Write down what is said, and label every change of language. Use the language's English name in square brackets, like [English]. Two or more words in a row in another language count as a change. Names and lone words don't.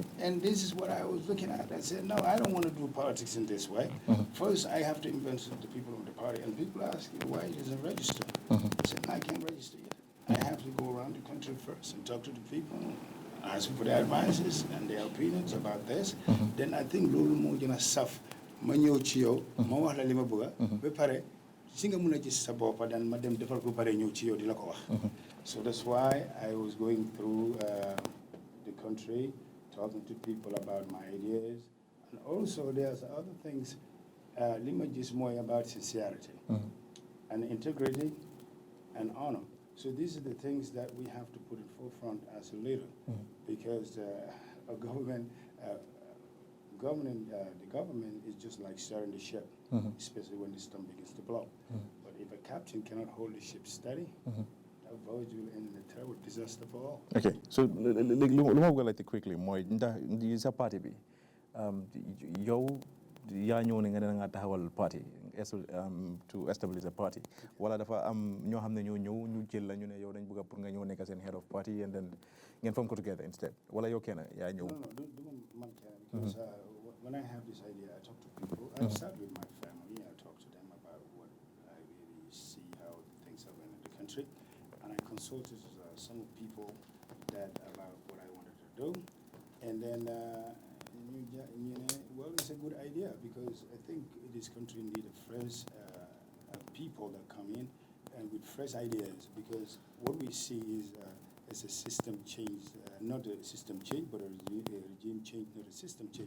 [English] And this is what I was looking at. I said, no, I don't want to do politics in this way. First, I have to influence the people of the party. And people ask, why it doesn't register? I said, no, I can't register yet. I have to go around the country first and talk to the people, ask for their advices and their opinions about this. Then I think [Wolof] lolu mo gëna saf ma ñëw ci yow ma wax la li ma bëgg ba pare si nga mëna gis sa bopp dan ma dem defal ko pare ñëw ci yow di la ko wax. [English] So that's why I was going through the country talking to people about my ideas, and also there's other things [Wolof] li ma gis mooy [English] about sincerity and integrity and honor. So these are the things that we have to put in forefront as a leader, because a government, the government is just like steering the ship, especially when the storm begins to blow. But if a captain cannot hold the ship steady, that voyage will end in a terrible disaster for all. Okay, so let me go like quickly. More, this a party be. [Wolof] Yo, yaa ñëw ne nga ne nga taxawal [English] party to establish a party [Wolof] wala dafa am ñoo xam ne ñoo ñëw ñu jël la ñu ne yow dañ bëgg pour nga ñëw nekk seen [English] head of party and then [Wolof] ngeen form ko [English] together instead [Wolof] wala yow kenn yaa ñëw. No, man kenn, [English] because when I have this idea, I talk to people. I start with my family. I talk to them about what I really see, how things are going in the country, and I consulted some people about what I wanted to do, and then. Well, it's a good idea because I think this country needs fresh people that come in and with fresh ideas, because what we see is a system change, not a system change, but a regime change, not a system change.